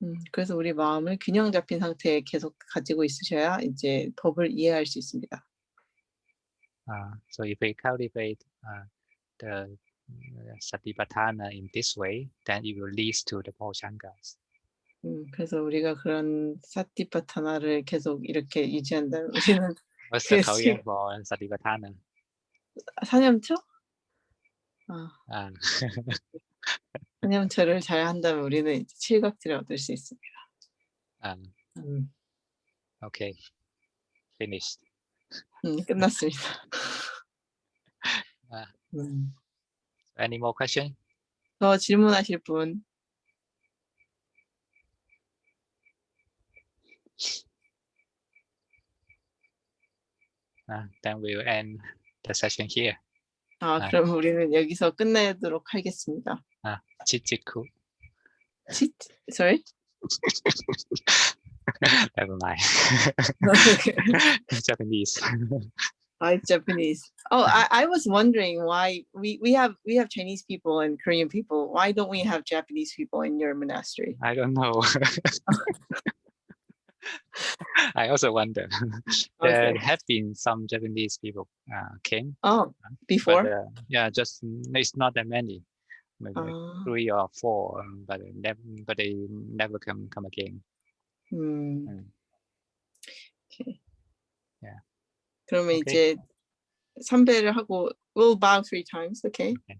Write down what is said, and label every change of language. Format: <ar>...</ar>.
<ko>그래서 우리 마음을 균형 잡힌 상태에 계속 가지고 있으셔야 이제 법을 이해할 수 있습니다.</ko> <en>So if we cultivate the Satipatthana in this way, then it will lead to the Bhojjhangas.</en> <ko>그래서 우리가 그런 사티파타나를 계속 이렇게 유지한다면 우리는</ko> <en>What's the Korean for Satipatthana?</en> <ko>사념처? 사념처를 잘 한다면 우리는 이제 칠각지를 얻을 수 있습니다.</ko> <en>Okay, finished.</en> <ko>끝났습니다.</ko> <en>Any more question?</en> <ko>더 질문하실 분?</ko> <en>Then we will end the session here.</en> <ko>그럼 우리는 여기서 끝내도록 하겠습니다. Chichiku.</ko> <en>Sorry? Never mind. Japanese. It's Japanese. I was wondering why we have Chinese people and Korean people. Why don't we have Japanese people in your monastery? I don't know. I also wonder. There have been some Japanese people came. Before? But, just it's not that many. Maybe like 3 or 4, but they never come again. Okay. Yeah.</en> <ko>그러면 이제 삼배를 하고</ko> <en>we'll bow 3 times, okay?</en>